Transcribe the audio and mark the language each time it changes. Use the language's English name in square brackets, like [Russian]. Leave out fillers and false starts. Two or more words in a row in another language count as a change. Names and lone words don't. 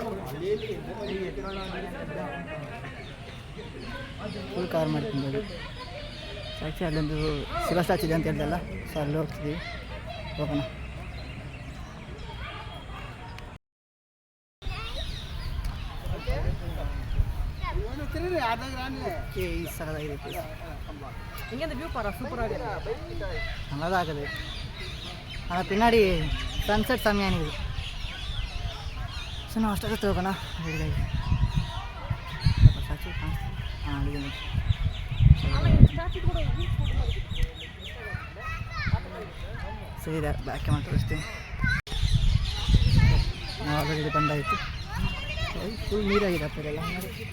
[Kannada] ಫುಲ್ ಕವರ್ ಮಾಡ್ಕೊಂಡು ಆ್ಯಕ್ಚುಲಿ ಅಲ್ಲೊಂದು ಶಿವ ಸ್ಟ್ಯಾಚು ಇದೆ ಅಂತ ಹೇಳ್ದಲ್ಲ, ಸೊ ಅಲ್ಲಿ ಹೋಗ್ತಿದ್ದೀವಿ. ಹೋಗೋಣ. ಈ ಸಗದಾಗಿದೆ [Tamil] இங்கேருந்து வியூ பாரு சூப்பராக இருக்கு. நல்லா தான் இருக்குது. ஆனால் பின்னாடி சன்செட் செம்மையான இது. [Kannada] ஸோ நான் ಅಷ್ಟೊತ್ತು ಹೋಗೋಣ. ಸ್ಟ್ಯಾಚು ಹಾಂ ಅಲ್ಲಿಗೆ ಸರಿ ಬ್ಯಾಕ್ ಮಾಡಿ ತೋರಿಸ್ತೀನಿ. ನಾವು ಆಲ್ರೆಡಿ ಬಂದಾಯಿತು. ಫುಲ್ ನೀರಾಗಿದೆ ಅಪ್ಪ ಇದೆಲ್ಲ ನೋಡಿ.